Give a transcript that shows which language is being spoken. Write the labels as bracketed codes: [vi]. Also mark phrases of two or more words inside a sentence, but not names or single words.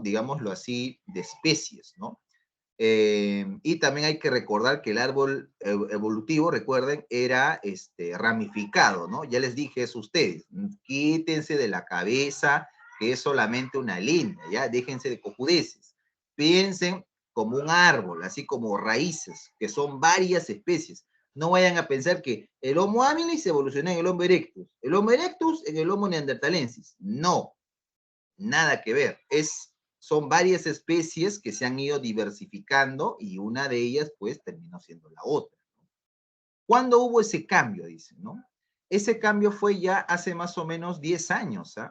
[es] Digámoslo así, de especies, ¿no? Y también hay que recordar que el árbol evolutivo, recuerden, era ramificado, ¿no? Ya les dije eso a ustedes, quítense de la cabeza que es solamente una línea, ¿ya? Déjense de cojudeces. Piensen como un árbol, así como raíces, que son varias especies. No vayan a pensar que el Homo habilis evolucionó en el Homo erectus, el Homo erectus en el Homo neanderthalensis. No, nada que ver. Son varias especies que se han ido diversificando y una de ellas pues terminó siendo la otra. ¿Cuándo hubo ese cambio? Dicen, ¿no? Ese cambio fue ya hace más o menos 10 años, ¿ah?